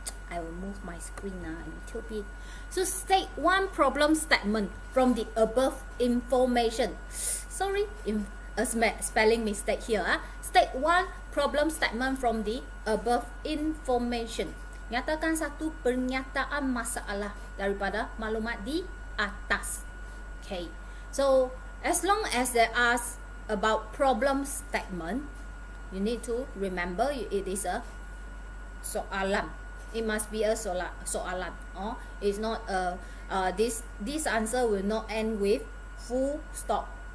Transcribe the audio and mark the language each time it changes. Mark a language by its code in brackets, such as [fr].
[en] I will move my screen now a little bit. So state one problem statement from the above information. Sorry, a spelling mistake here. State one problem statement from the above information. [ms] Nyatakan satu pernyataan masalah daripada maklumat di atas. [en] Okay, so as long as they ask about problem statement, you need to remember it is a soalan. It must be a soalan. It's not this answer will not end with full stop.